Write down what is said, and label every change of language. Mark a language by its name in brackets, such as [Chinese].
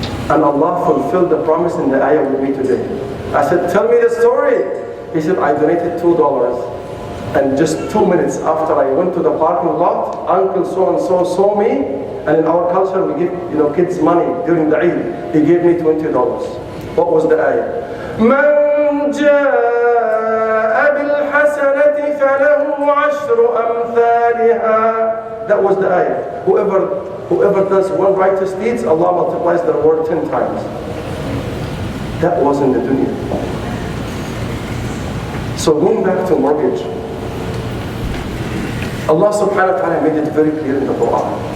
[English] And Allah fulfilled the promise in the ayah with me today. I said, tell me the story. He said, I donated $2. And just 2 minutes after I went to the parking lot, Uncle so-and-so saw me. And in our culture, we give kids money during the Eid. He gave me $20. What was the ayah? [Arabic] مَنْ جَاءَ بِالْحَسَنَةِ فَلَهُ عَشْرُ أَمْثَالِهَا. [English] That was the ayah. Whoever does one righteous deeds, Allah multiplies the reward 10 times. That was in the dunya. So going back to mortgage, Allah subhanahu wa ta'ala made it very clear in the Quran.